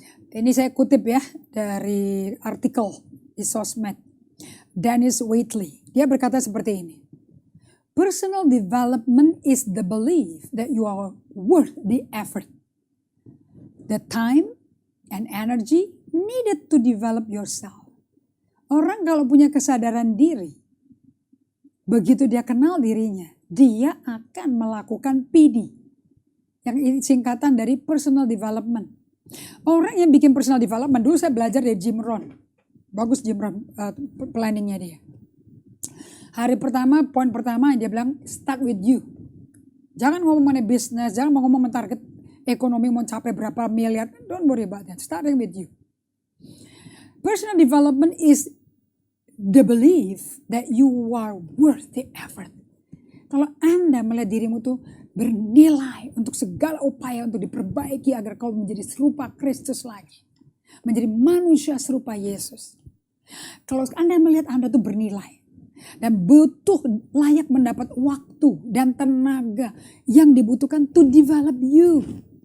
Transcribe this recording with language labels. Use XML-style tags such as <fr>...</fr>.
<id>Ini saya kutip ya dari artikel di sosmed. Dennis Waitley. Dia berkata seperti ini.</id> <en>Personal development is the belief that you are worth the effort, the time and energy needed to develop yourself.</en> <id>Orang kalau punya kesadaran diri, begitu dia kenal dirinya, dia akan melakukan PD, yang singkatan dari personal development. Orang yang bikin personal development, dulu saya belajar dari Jim Rohn. Bagus Jim Rohn planningnya dia. Hari pertama, poin pertama dia bilang</id> <en>start with you.</en> <id>Jangan ngomong mengenai bisnis, jangan ngomong target ekonomi mau capai berapa miliar.</id> <en>Don't worry about that. Starting with you. Personal development is the belief that you are worth the effort.</en> <id>Kalau Anda melihat dirimu tuh bernilai untuk segala upaya untuk diperbaiki agar kau menjadi serupa Kristus lagi. Menjadi manusia serupa Yesus. Kalau Anda melihat Anda tuh bernilai. Dan butuh layak mendapat waktu dan tenaga yang dibutuhkan</id> <en>to develop you.</en>